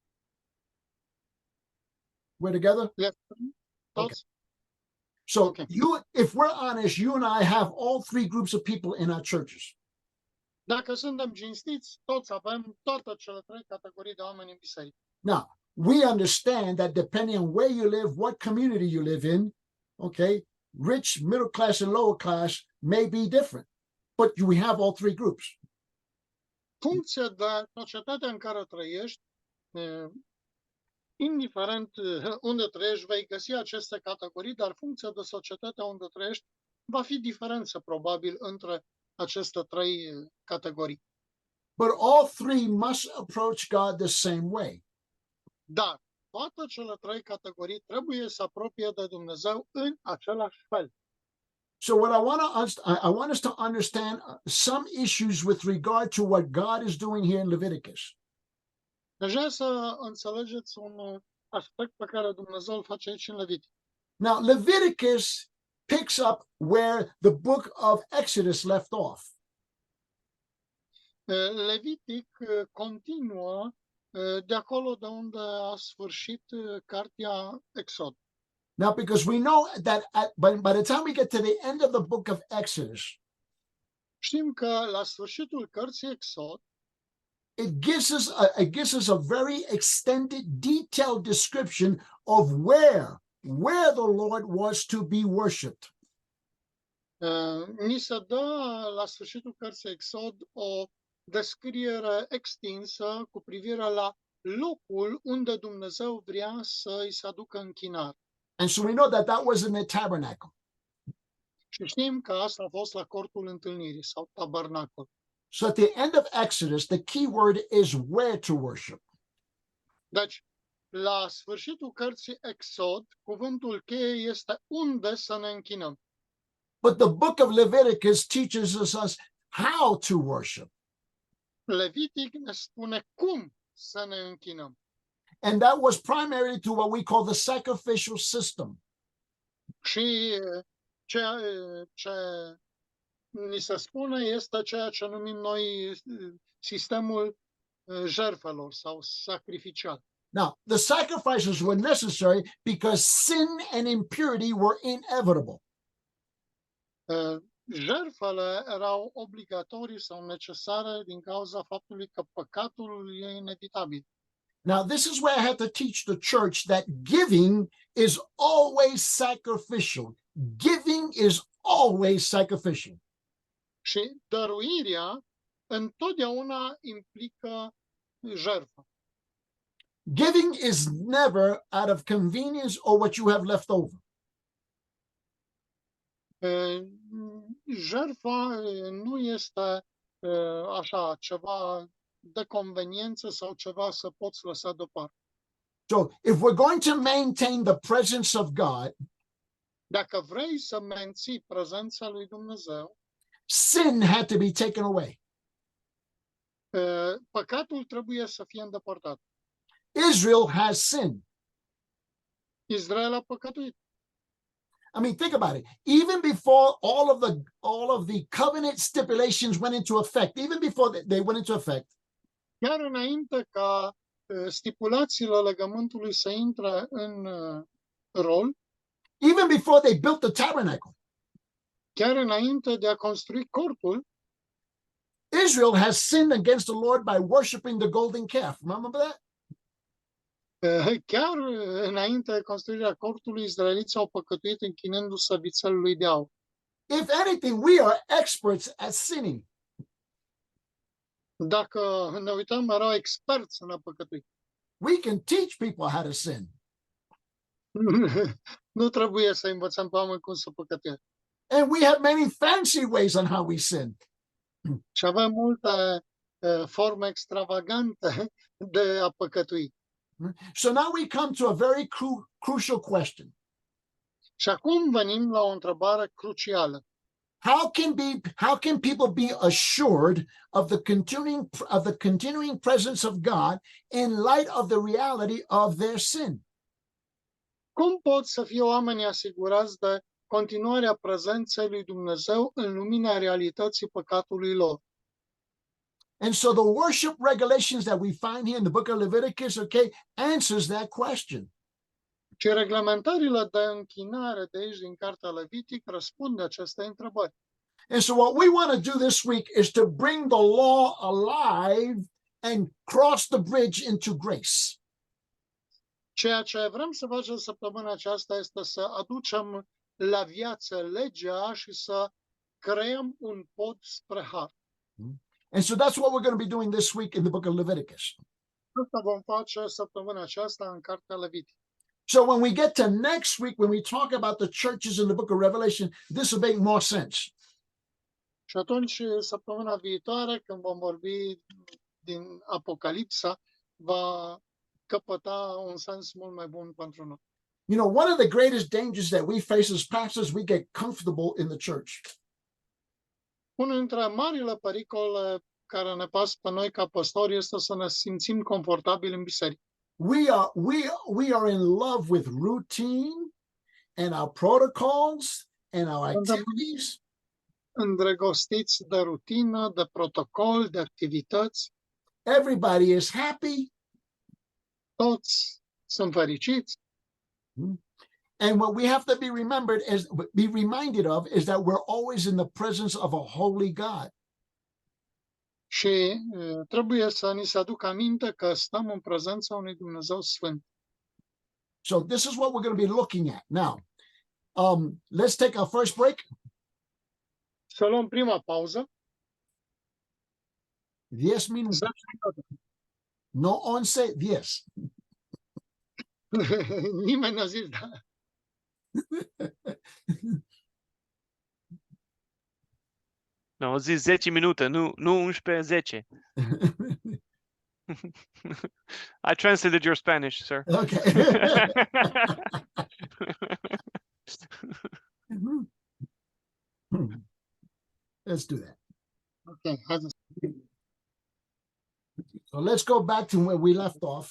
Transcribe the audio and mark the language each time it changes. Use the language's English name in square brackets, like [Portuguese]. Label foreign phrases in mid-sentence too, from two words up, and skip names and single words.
[English] We're together? [Romanian] Toți? [English] So Okay. if we're honest, you and I have all 3 groups of people in our churches. [Romanian] Dacă suntem cinstiți, toți avem toate cele 3 categorii de oameni în biserică. [English] Now, we understand that depending on where you live, what community you live in, okay, rich, middle class, and lower class may be different, but we have all 3 groups. [Romanian] Funcție de societatea în care trăiești, indiferent unde trăiești, vei găsi aceste categorii, dar funcție de societatea unde trăiești, va fi diferență probabil între aceste trei categorii. [English] But all three must approach God the same way. [Romanian] Dar toate cele trei categorii trebuie să apropie de Dumnezeu în același fel. [English] So what I want us to understand some issues with regard to what God is doing here in Leviticus. [Romanian] Deci vreau să înțelegeți un aspect pe care Dumnezeu îl face aici în Levitic. [English] Now, Leviticus picks up where the book of Exodus left off. [Romanian] Levitic continuă de acolo de unde a sfârșit cartea Exod. [English] Now, because we know that by the time we get to the end of the book of Exodus, [Romanian] Știm că la sfârșitul cărții Exod, [English] it gives us a very extended, detailed description of where the Lord was to be worshipped. [Romanian] ni se dă la sfârșitul cărții Exod o descriere extinsă cu privire la locul unde Dumnezeu vrea să îi se aducă închinare. [English] And so we know that was in the tabernacle. [Romanian] Și știm că asta a fost la cortul întâlnirii sau tabernacol. [English] So at the end of Exodus, the key word is where to worship. [Romanian] Deci, la sfârșitul cărții Exod, cuvântul cheie este unde să ne închinăm. [English] But the book of Leviticus teaches us how to worship. [Romanian] Levitic ne spune cum să ne închinăm. [English] And that was primarily to what we call the sacrificial system. [Romanian] Și ceea ce ni se spune este ceea ce numim noi sistemul jertfelor sau sacrificial. [English] Now, the sacrifices were necessary because sin and impurity were inevitable. [Romanian] Jertfele erau obligatorii sau necesare din cauza faptului că păcatul e inevitabil. [English] Now, this is where I have to teach the church that giving is always sacrificial. Giving is always sacrificial. [Romanian] Și dăruirea întotdeauna implică jertfă. [English] Giving is never out of convenience or what you have left over. [Romanian] Jertfa nu este așa ceva de conveniență sau ceva să poți lăsa deoparte. [English] So if we're going to maintain the presence of God, [Romanian] Dacă vrei să menții prezența lui Dumnezeu, [English] sin had to be taken away. [Romanian] păcatul trebuie să fie îndepărtat. [English] Israel has sinned. [Romanian] Israel a păcătuit. [English] I mean, think about it. Even before all of the covenant stipulations went into effect, even before they went into effect, [Romanian] Chiar înainte ca stipulațiile legământului să intre în rol, [English] even before they built the tabernacle, [Romanian] chiar înainte de a construi cortul, [English] Israel has sinned against the Lord by worshiping the golden calf. Remember that? [Romanian] chiar înainte de construirea cortului, izraeliții au păcătuit închinându-se vițelului de aur. [English] If anything, we are experts at sinning. [Romanian] Dacă ne uităm, erau experți în a păcătui. [English] We can teach people how to sin. [Romanian] Nu trebuie să învățăm pe oameni cum să păcătuiesc. [English] And we have many fancy ways on how we sin. [Romanian] Și avem multe forme extravagante de a păcătui. [English] So now we come to a very crucial question. [Romanian] Și acum venim la o întrebare crucială. [English] How can people be assured of the continuing presence of God in light of the reality of their sin? [Romanian] Cum pot să fie oamenii asigurați de continuarea prezenței lui Dumnezeu în lumina realității păcatului lor? [English] And so the worship regulations that we find here in the book of Leviticus, answers that question. [Romanian] Și reglementările de închinare de aici din cartea Levitic răspunde acestei întrebări. [English] And so what we want to do this week is to bring the law alive and cross the bridge into grace. [Romanian] Ceea ce vrem să facem săptămâna aceasta este să aducem la viață legea și să creăm un pod spre har. [English] And so that's what we're going to be doing this week in the book of Leviticus. [Romanian] Asta vom face săptămâna aceasta în cartea Levitic. [English] So when we get to next week, when we talk about the churches in the book of Revelation, this will make more sense. [Romanian] Și atunci, săptămâna viitoare, când vom vorbi din Apocalipsa, va căpăta un sens mult mai bun pentru noi. [English] You know, one of the greatest dangers that we face as pastors, we get comfortable in the church. [Romanian] Unul dintre marile pericole care ne pasă pe noi ca păstori este să ne simțim confortabili în biserică. [English] We are in love with routine and our protocols and our activities. [Romanian] Îndrăgostiți de rutină, de protocol, de activități. [English] Everybody is happy. [Romanian] Toți sunt fericiți. [English] And what we have to be reminded of is that we're always in the presence of a holy God. [Romanian] Și trebuie să ni se aducă aminte că stăm în prezența unui Dumnezeu sfânt. [English] So this is what we're going to be looking at. Now, let's take our first break. [Romanian] Să luăm prima pauză. [English] 10 minute. No 11, 10. [Romanian] Nimeni n-a zis, da. No, zis 10 minute, nu 11, 10. [English] I translated your Spanish, sir. Okay. Let's do that. Okay. So let's go back to where we left off.